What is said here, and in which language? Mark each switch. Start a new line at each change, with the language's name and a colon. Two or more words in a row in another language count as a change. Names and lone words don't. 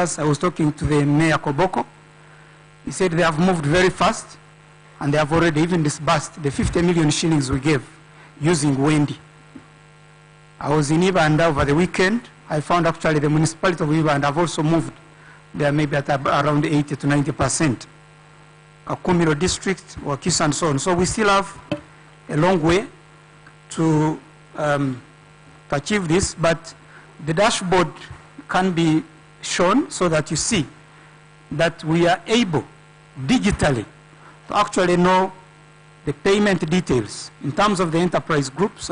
English: I was talking to the Mayor Koboko. He said they have moved very fast, and they have already even disbursed the 50 million shillings we gave using Wendy. I was in Ibanda over the weekend. I found actually the municipality of Ibanda have also moved. They are maybe at around 80 to 90%. Akumiro district, Wakiso and so on. So we still have a long way, to achieve this, but the dashboard can be shown so that you see that we are able digitally to actually know the payment details in terms of the enterprise groups.